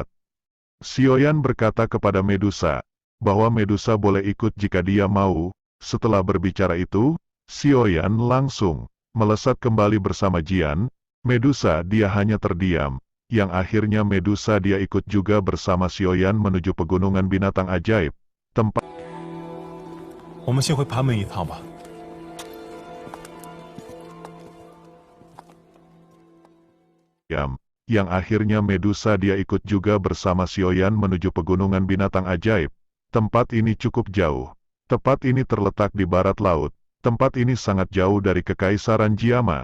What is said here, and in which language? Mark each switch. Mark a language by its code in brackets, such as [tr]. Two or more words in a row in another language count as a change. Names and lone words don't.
[id] Xiaoyan berkata kepada Medusa, bahwa Medusa boleh ikut jika dia mau. Setelah berbicara itu, Xiaoyan langsung melesat kembali bersama Jian. Medusa dia hanya terdiam, yang akhirnya Medusa dia ikut juga bersama Xiaoyan menuju pegunungan binatang ajaib, tempat [zh] 我们先回盘门一趟吧。 [id] yang akhirnya Medusa dia ikut juga bersama Xiaoyan menuju pegunungan binatang ajaib. Tempat ini cukup jauh. Tempat ini terletak di barat laut. Tempat ini sangat jauh dari Kekaisaran Jiama.